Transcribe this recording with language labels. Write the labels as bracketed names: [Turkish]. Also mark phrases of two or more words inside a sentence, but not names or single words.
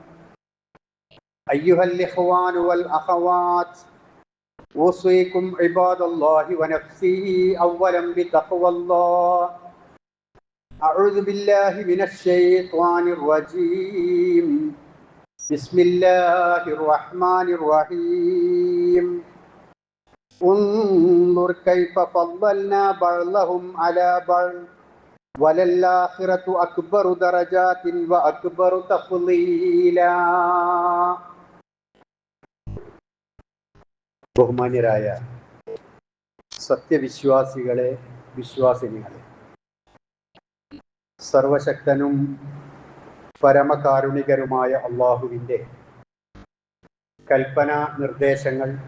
[Arabic] أيها الإخوان والأخوات أوصيكم عباد الله ونفسي أولا بتقوى الله أعوذ بالله من الشيطان الرجيم بسم الله الرحمن الرحيم انظر كيف فضلنا بعضهم على بعض وللآخرة أكبر درجات وأكبر تفضيلا. [Malayalam] ബഹുമാന്യരായ സത്യവിശ്വാസികളെ, വിശ്വാസിനികളെ, സർവശക്തനും പരമകാരുണികരുമായ അള്ളാഹുവിൻ്റെ കൽപ്പന നിർദ്ദേശങ്ങൾ